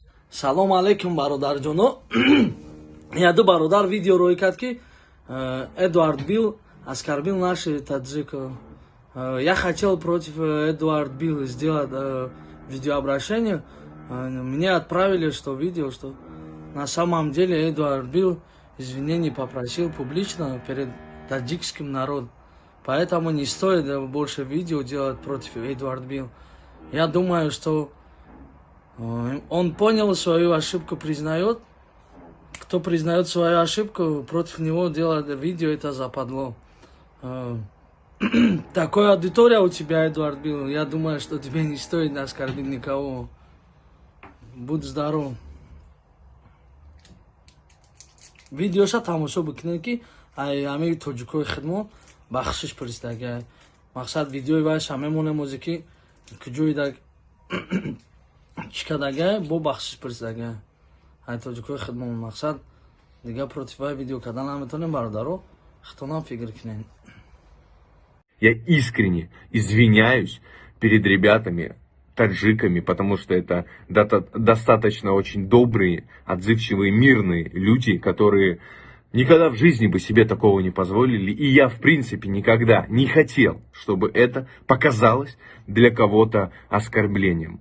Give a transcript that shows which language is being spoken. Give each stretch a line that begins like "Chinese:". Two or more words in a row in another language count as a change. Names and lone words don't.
Tajik: Салом алейкум бародарҷоно. Яду бародар видео рӯй кард ки Эдуард Бил аз Карбил
Russian: наши Таджик. Я хотел против Эдуарда Билла сделать видеообращение. Мне отправили что видео, что на самом деле Эдуард Бил извинений попросил публично перед таджикским народом. Поэтому не стоит больше видео делать против Эдуарда Билла. Я думаю, что он понял свою ошибку, признает. Кто признает свою ошибку, против него делать видео, это западло. Такая аудитория у тебя, Эдуард Билл. Я думаю, что тебе не стоит оскорбить никого. Будь здоров.
Tajik: Видеоша тамошо бикунед ки ай ҳамаи тоҷикои хидмат бахшиш фиристага. Мақсад видеои вайша мемонем ки куҷои чикадага бо бахшиш фиристага. Ай тоҷикои хидмат мақсад дига против вай видео кардан наметонем, бародаро. Хитонам фикр кунед.
Russian: Я искренне извиняюсь перед ребятами, таджиками, потому что это достаточно очень добрые, отзывчивые, мирные люди, которые никогда в жизни бы себе такого не позволили. И я, в принципе, никогда не хотел, чтобы это показалось для кого-то оскорблением.